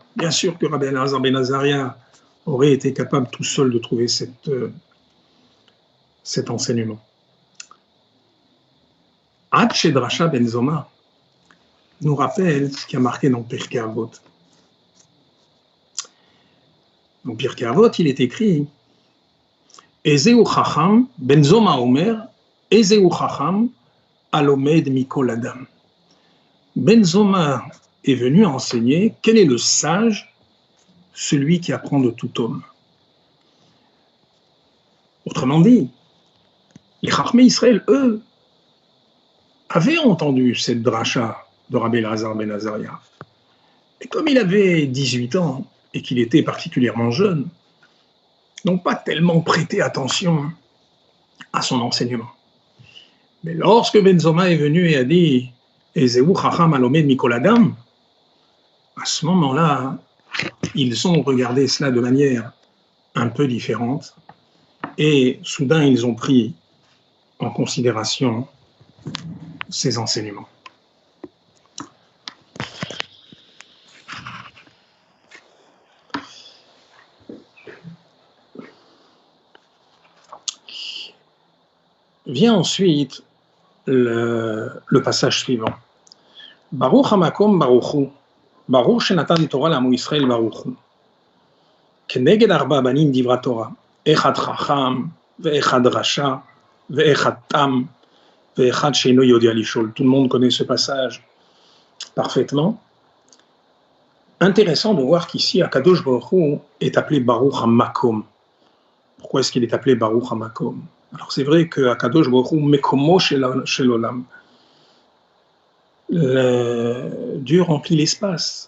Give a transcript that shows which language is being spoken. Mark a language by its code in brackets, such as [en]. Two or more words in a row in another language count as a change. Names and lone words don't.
[fr] Bien sûr que Rabbi Elazar ben Azaria aurait été capable tout seul de trouver cet enseignement. [he] עד שדרשה [fr] Ben Zoma nous rappelle ce qui a marqué dans Pirkei Avot. Dans Pirkei Avot, il est écrit [he] איזהו חכם בן זומא אומר איזהו חכם הלומד מכל אדם. [fr] Ben Zoma est venu enseigner quel est le sage, celui qui apprend de tout homme. Autrement dit, les [he] חכמי ישראל, [fr] eux, avaient entendu cette dracha de Rabbi Elazar ben Azaria. Et comme il avait 18 ans et qu'il était particulièrement jeune, n'ont pas tellement prêté attention à son enseignement. Mais lorsque Ben Zoma est venu et a dit « [he] איזהו חכם הלומד מכל אדם », [fr] à ce moment-là, ils ont regardé cela de manière un peu différente et soudain ils ont pris en considération ces enseignements. Vient ensuite le passage suivant. [he] ברוך המקום ברוך הוא ברוך שנתן תורה לעמו ישראל ברוך הוא. כנגד ארבעה בנים דברה תורה אחד חכם ואחד רשע ואחד תם ואחד שאינו יודע לשאול. [fr] Tout le monde connaît ce passage parfaitement. Intéressant de voir qu'ici, Akadosh Baruch Hu est appelé Baruch HaMakom. Pourquoi est-ce qu'il est appelé Baruch HaMakom? Alors c'est vrai que Akadosh Baruch Hu [he] מקומו של עולם. [fr] Dieu remplit l'espace.